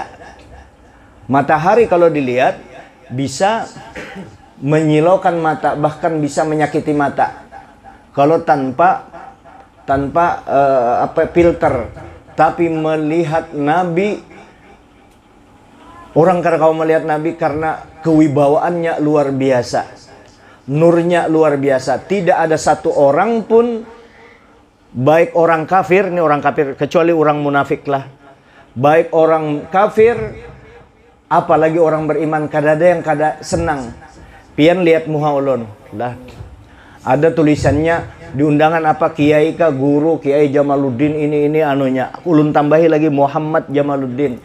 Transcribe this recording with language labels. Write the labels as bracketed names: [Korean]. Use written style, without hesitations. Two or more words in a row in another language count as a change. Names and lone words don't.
[Indonesian] Matahari kalau dilihat bisa menyilaukan mata, bahkan bisa menyakiti mata kalau tanpa filter. Tapi melihat Nabi, orang karena kau melihat Nabi karena kewibawaannya luar biasa, nurnya luar biasa. Tidak ada satu orang pun, baik orang kafir, ini orang kafir, [Banjar] kecuali orang munafik lah, baik orang kafir apalagi orang beriman, kada ada yang kada senang. Pian lihat muha ulun lah, ada tulisannya di undangan apa, kiai kah, guru Kiai Jamaluddin ini anunya, ulun tambahi lagi Muhammad Jamaluddin.